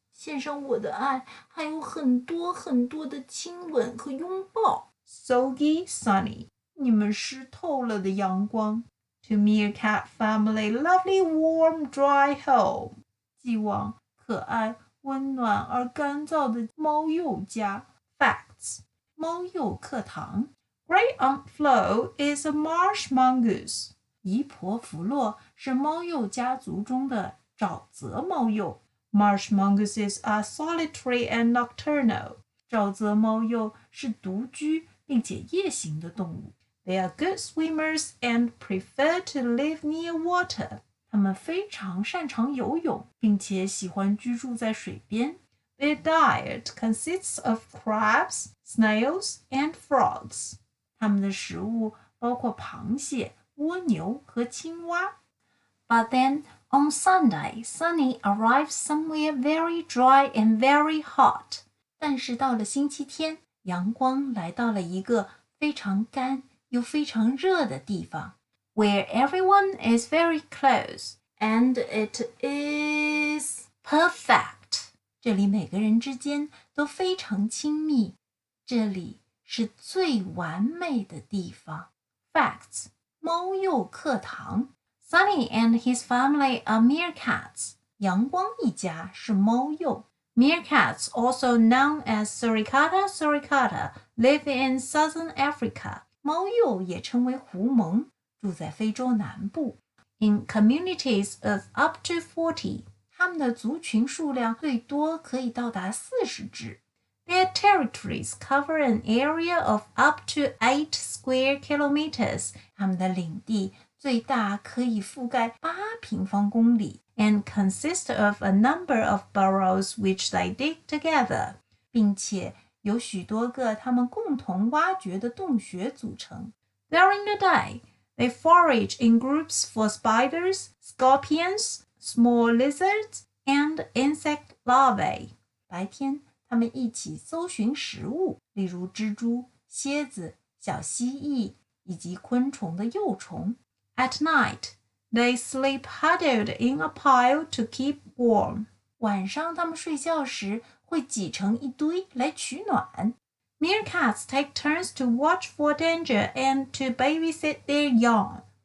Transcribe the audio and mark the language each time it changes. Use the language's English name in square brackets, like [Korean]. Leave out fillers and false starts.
[Chinese] 献上我的爱，还有很多很多的亲吻和拥抱。 [English] Soggy Sunny. [Chinese] 你们湿透了的阳光。 [English] To Meerkat family lovely warm dry home. [Chinese] 寄往可爱温暖而干燥的猫鼬家。 [English] Facts. [Chinese] 猫鼬课堂。 [English] Great Aunt Flo is a marsh mongoose. [Chinese] 姨婆弗洛是猫鼬家族中的沼泽猫鼬。 [English] Marsh mongooses are solitary and nocturnal. [Chinese] 沼泽猫鼬是独居并且夜行的动物。 [English] They are good swimmers and prefer to live near water. [Chinese] 它们非常擅长游泳，并且喜欢居住在水边。 [English] Their diet consists of crabs, snails, and frogs. [Chinese] 它们的食物包括螃蟹、蜗牛和青蛙。 [English] But then, on Sunday, Sunny arrives somewhere very dry and very hot. [Chinese] 但是到了星期天，阳光来到了一个非常干又非常热的地方。 [English] Where everyone is very close, and it is perfect. [Chinese] 这里每个人之间都非常亲密，这里是最完美的地方。 [English] Facts. [Chinese] 猫鼬课堂。 [English] Sunny and his family are meerkats. [Chinese] 阳光一家是猫鼬。 [English] Meerkats, also known as suricata suricata, live in southern Africa. [Chinese] 猫鼬也称为狐獴，住在非洲南部。 [English] In communities of up to 40. [Chinese] 它们的族群数量最多可以到达40只。 [English] Their territories cover an area of up to 8 square kilometers. [Chinese] 它们的领地最大可以覆盖8平方公里 [English] and consist of a number of burrows which they dig together. [Chinese] 并且由许多个它们共同挖掘的洞穴组成。 [English] During the day, they forage in groups for spiders, scorpions, small lizards, and insect larvae. [Chinese] 白天，它们一起搜寻食物，例如蜘蛛、蝎子、小蜥蜴以及昆虫的幼虫。 [English] At night, they sleep huddled in a pile to keep warm. [Chinese] 晚上它们睡觉时会挤成一堆来取暖。 [English] Meerkats take turns to watch for danger and to babysit their young.